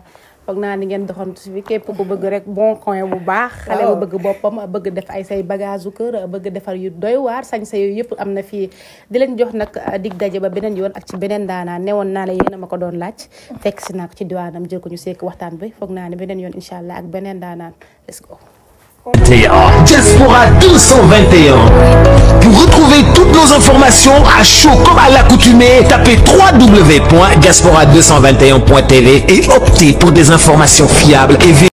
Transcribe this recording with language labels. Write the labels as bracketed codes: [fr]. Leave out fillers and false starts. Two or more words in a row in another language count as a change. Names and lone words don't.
[wo] foog naa ni ngeen doxantu si fi képp ku bëgg rek [fr] bon coin [wo] bu baax. xale bu bëgg boppam bëgg def ay say bagage u kër bëgg defar yu doy waar sañ sa yooyu yëpp am na fii. di leen jox nag dig daje ba beneen yoon ak ci beneen daanaan newoon naa la yéen a ma ko doon laaj. fekk si naa ko ci diwaanam jël ko ñu sekk waxtaan bi foog naa ne beneen yoon [ar] incha allah [wo] ak beneen daanaan [en] let's go. [fr] Diaspora 221. Pour retrouver toutes nos informations à chaud comme à l'accoutumée, tapez www.diaspora221.tv et optez pour des informations fiables et